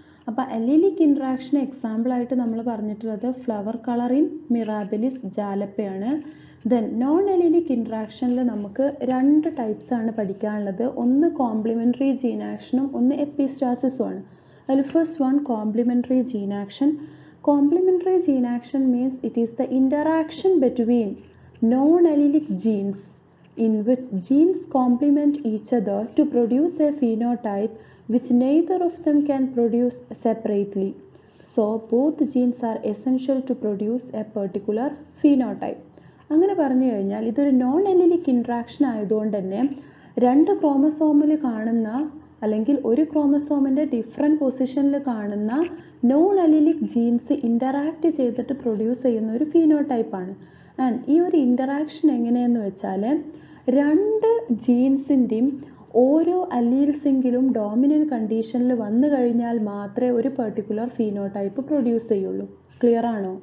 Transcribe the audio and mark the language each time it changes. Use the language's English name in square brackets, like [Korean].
[Malayalam] അപ്പോൾ അലിലിക് ഇൻട്രാക്ഷൻ എക്സാമ്പിളായിട്ട് നമ്മൾ പറഞ്ഞിട്ടുള്ളത് flower colour in mirabilis ജാലപ്പയാണ്. Then non അലിലിക് ഇൻട്രാക്ഷനിൽ നമുക്ക് 2 ടൈപ്സ് ആണ് പഠിക്കാനുള്ളത്. ഒന്ന് കോംപ്ലിമെൻ്ററി ജീൻ ആക്ഷനും ഒന്ന് എപ്പിസ്റ്റാസിസും ആണ്. അതിൽ first one complimentary gene action. [English] Complementary gene action means it is the interaction between non allelic genes in which genes complement each other to produce a phenotype which neither of them can produce separately. So both genes are essential to produce a particular phenotype. [Malayalam] അങ്ങനെ പറഞ്ഞു കഴിഞ്ഞാൽ ഇതൊരു non അലിലിക് interaction ആയതുകൊണ്ട് തന്നെ 2 ക്രോമസോമിൽ കാണുന്ന അല്ലെങ്കിൽ ഒരു ക്രോമസോമിൻ്റെ different പൊസിഷനിൽ കാണുന്ന നോൺ അലിലിക് ജീൻസ് ഇൻ്ററാക്ട് ചെയ്തിട്ട് പ്രൊഡ്യൂസ് ചെയ്യുന്ന ഒരു ഫീനോടൈപ്പാണ്. ആൻഡ് ഈ ഒരു ഇൻ്ററാക്ഷൻ എങ്ങനെയെന്ന് വെച്ചാൽ 2 ജീൻസിൻ്റെയും ഓരോ അലീൽസെങ്കിലും ഡോമിനൻ്റ് കണ്ടീഷനിൽ വന്നു കഴിഞ്ഞാൽ മാത്രമേ ഒരു പെർട്ടിക്കുലർ ഫീനോടൈപ്പ് പ്രൊഡ്യൂസ് ചെയ്യുള്ളൂ. ക്ലിയർ ആണോ?